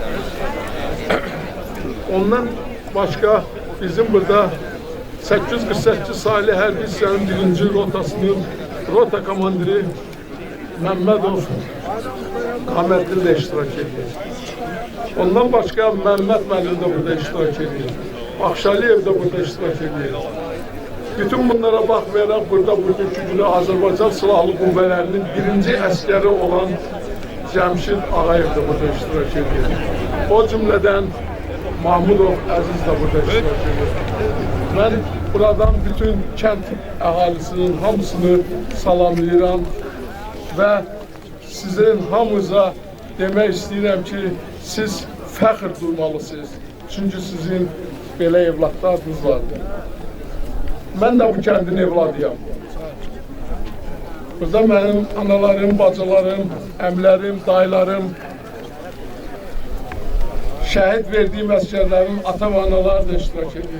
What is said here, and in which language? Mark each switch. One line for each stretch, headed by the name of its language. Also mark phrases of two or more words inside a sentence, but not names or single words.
Azerbaijani: Ondan başka bizim burada 848 sayılı hərbi hissənin 1-ci rotasının rota komandiri Məmmədov Qaməddin də iştirak edir. Ondan başka Məhəmməd Məlim də burada iştirak edir. Baxşaliyev də burada iştirak edir. Bütün bunlara baxmayaraq burada bugünkü günü Azərbaycan Silahlı Qüvvələrinin 1-ci əskəri olan Cəmşid Ağayev de burada iştirak ediyor. O cümleden Mahmudov Əziz de burada iştirak ediyor. Ben buradan bütün kent əhalisinin hamısını salamlayıram ve sizin hamınıza demək istəyirəm ki, siz fəxr duymalısınız. Çünkü sizin belə evlatlarınız vardır. Ben de bu kəndin evladıyam. Burada mənim analarım, bacılarım, əmlərim, dayılarım, şəhid verdiyim əskərlərin ata və anaları da iştirak edir.